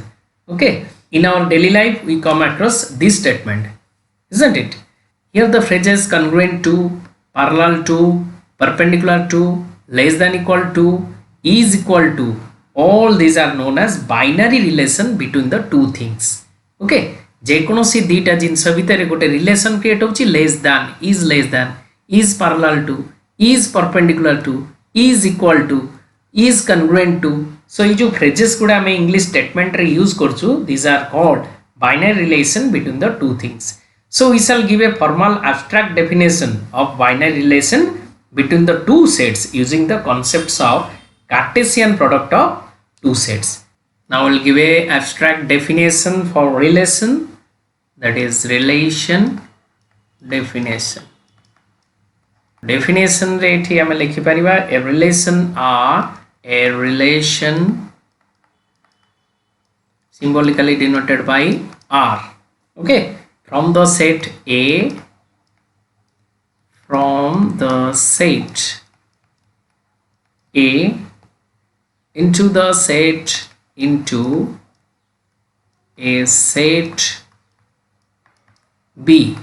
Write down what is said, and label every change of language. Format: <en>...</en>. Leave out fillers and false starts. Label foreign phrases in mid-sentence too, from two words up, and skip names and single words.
<en>Okay, in our daily life we come across this statement, isn't it? Here the phrases congruent to, parallel to, perpendicular to, less than equal to, is equal to, all these are known as binary relation between the two things. Okay,</en> <or>ଯେକୌଣସି ଦିଟା ଜିନିଷ ଭିତର ଗୋଟେ</or> <en>relation create होची less than, is parallel to, is perpendicular to, is equal to, is congruent to. So</en> <or>ये जो phrases गुड़ा हमें English statement रे use करचु,</or> <en>these are called binary relation between the two things. So we shall give a formal abstract definition of binary relation between the two sets using the concepts of Cartesian product of two sets. Now we will give a abstract definition for relation, that is relation definition. Definition</en> <or>ରେ ଏଠି ଆମେ ଲେଖି ପାରିବା</or> <en>a relation are a relation symbolically denoted by R. Okay. From the set A, into the set into a set B.</en>